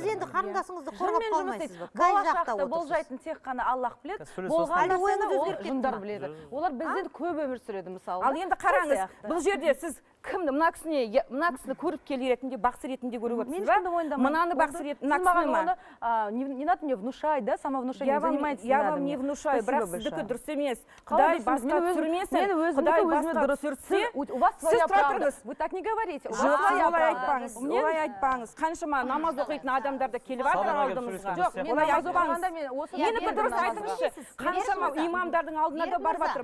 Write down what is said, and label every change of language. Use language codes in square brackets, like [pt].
[kk] Сіз енді қарындасыңызды қорғап қалмайсыз ба? Болашақта болжайтын тек қана Аллах біледі, болған нәрсені ол жындар біледі. Олар бізден көп өмір сүреді мысалы. Ал енді қараңыз, бұл жерде сіз кімді мына кісіні көріп келе ретінде, бақсы ретінде көріп отырсыз ба? Мынаны бақсы ретінде, мына кісіні ма? [ru] Не надо мне внушать, да, самовнушением занимайтесь. Я вам не внушаю, [kk] бірақ сіздікі дұрыс емес. Құдай басқа түсірмесін, Құдай басқа түсірсе, [ru] у вас своя правда. Вы так не говорите. [kk] Олай айтпаңыз. Қаншама намаз оқитын адамдар да келіп жатыр алдымызға. Жоқ, мен намаз оқығанда Менікі дұрыс айтыңызшы. Қаншама имамдардың алдына да барып жатыр.